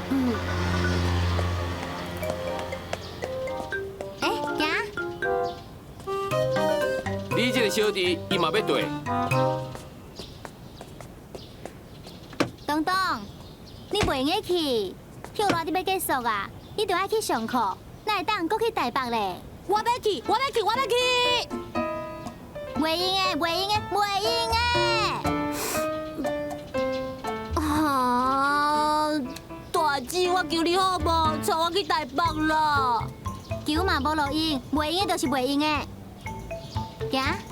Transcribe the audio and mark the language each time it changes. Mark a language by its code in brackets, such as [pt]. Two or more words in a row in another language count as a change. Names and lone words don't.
[nan] 你这个小弟，伊嘛要对。东东，你袂用去，休热你要结束啊，你就爱去上课，哪会当搁去台北咧？我要去！袂用的！啊，大姐，我求你好无，带我去台北啦！求嘛无路用，袂用的就是袂用的。行。